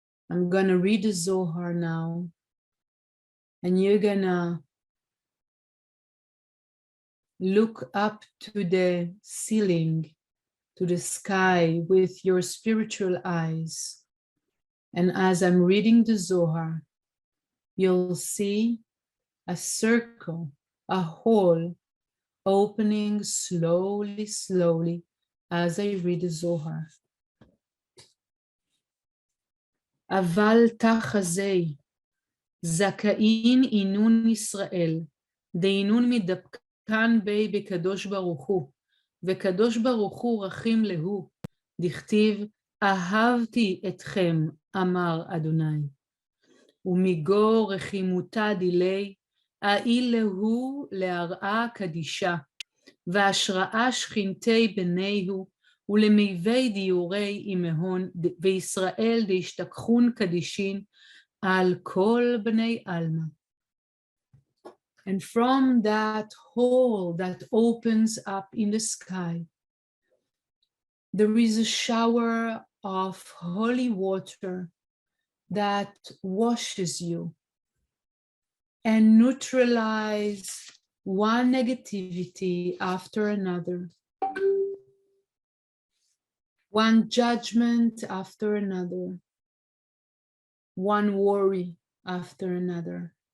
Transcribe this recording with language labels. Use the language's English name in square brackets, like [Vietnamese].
[English] I'm gonna read the Zohar now, and you're gonna look up to the ceiling, to the sky with your spiritual eyes. And as I'm reading the Zohar, you'll see a circle, a hole opening slowly, slowly as I read the Zohar. [Aramaic] אבל תחזי, זכאין עינון ישראל, דעינון מדבקן בי בקדוש ברוך הוא, וקדוש ברוך הוא רחים להו, דכתיב, אהבתי אתכם, אמר אדוני. ומגו רחימותה דילי, האיל להו להראה קדישה, והשראה שכינתי בניהו, ולמיבי דיורי אמהון, וישראל דהשתכחון קדישין, על כל בני עלמא. [English] And from that hole that opens up in the sky, there is a shower of holy water that washes you and neutralizes one negativity after another, one judgment after another, one worry after another.